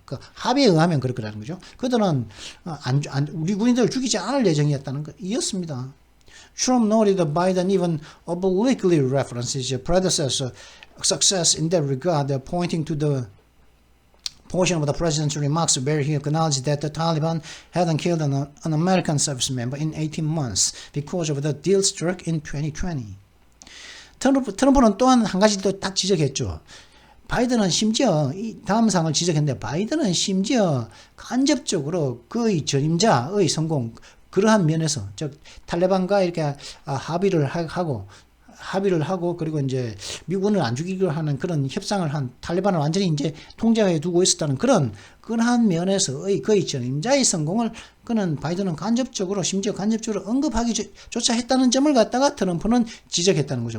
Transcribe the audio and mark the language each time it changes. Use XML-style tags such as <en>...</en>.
<ko>그 합의에 의하면 그렇게라는 거죠. 그들은 우리 군인들을 죽이지 않을 예정이었다는 것이었습니다.</ko> <en>Trump noted that Biden even obliquely references his predecessor success in that regard, pointing to the portion of the president's remarks where he acknowledged that the Taliban hadn't killed an American service member in 18 months because of the deal struck in 2020.</en> <ko>트럼프는 또한 한 가지 또 딱 지적했죠. 바이든은 심지어 다음 사항을 지적했는데 바이든은 심지어 간접적으로 그의 전임자의 성공 그러한 면에서 즉 탈레반과 이렇게 합의를 하고 그리고 이제 미군을 안 죽이기로 하는 그런 협상을 한 탈레반을 완전히 이제 통제하에 두고 있었다는 그러한 면에서의 그의 전임자의 성공을 바이든은 심지어 간접적으로 언급하기조차 했다는 점을 갖다가 트럼프는 지적했다는 거죠.</ko>